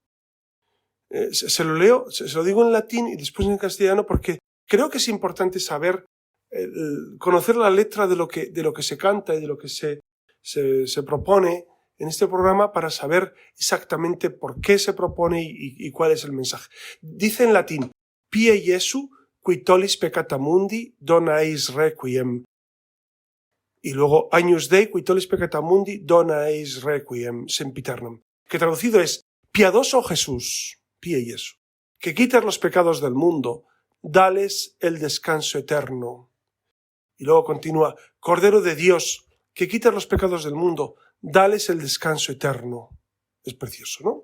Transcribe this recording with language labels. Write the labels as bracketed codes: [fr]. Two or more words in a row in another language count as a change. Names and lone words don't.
[es] Se lo leo, se lo digo en latín y después en castellano, porque creo que es importante saber, conocer la letra de lo que se canta y de lo que se propone en este programa, para saber exactamente por qué se propone y cuál es el mensaje. Dice en latín: [la] Pie Jesu, qui tollis peccata mundi, dona eis requiem. [es] Y luego [la] Agnus Dei, qui tollis peccata mundi, dona eis requiem sempiternum. [es] Que traducido es: piadoso Jesús, [la] Pie Jesu, [es] que quitas los pecados del mundo, dales el descanso eterno. Y luego continúa: Cordero de Dios, que quitas los pecados del mundo, dales el descanso eterno. Es precioso, ¿no?